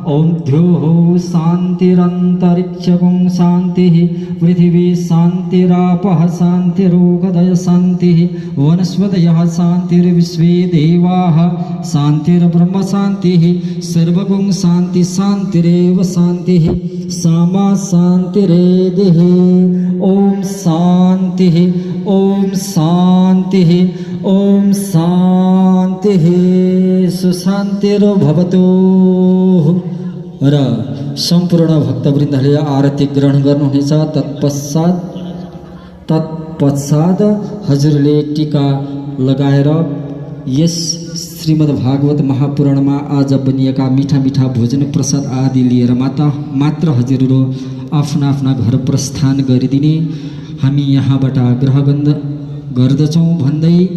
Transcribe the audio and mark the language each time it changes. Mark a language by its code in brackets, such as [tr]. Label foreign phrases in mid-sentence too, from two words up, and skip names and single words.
[sa] ॐ द्योः शान्तिरन्तरिक्षगुं शान्तिः पृथिवी शान्तिरापः शान्तिरोगदय शान्तिः वनस्पतयः शान्तिर्विश्वे देवाः शान्तिर्ब्रह्म शान्तिः सर्वगुं शान्ति शान्तिरेव शान्तिः सामा शान्तिरेदिः ॐ शान्तिः ॐ शान्तिः ॐ शान्तिः सुशान्तिर्भवतु। [ne] र सम्पूर्ण भक्तवृन्दले आरती ग्रहण गर्नुहुनेछ। तत्पश्चात हजुरले टीका लगाएर यस श्रीमद् भागवत महापुराणमा आज बनिएका मिठा मिठा भोजन प्रसाद आदि लिएर मात्र हजुरहरू आफ्ना आफ्ना घर प्रस्थान गरिदिने हामी यहाँबाट आग्रह गर्दछौँ भन्दै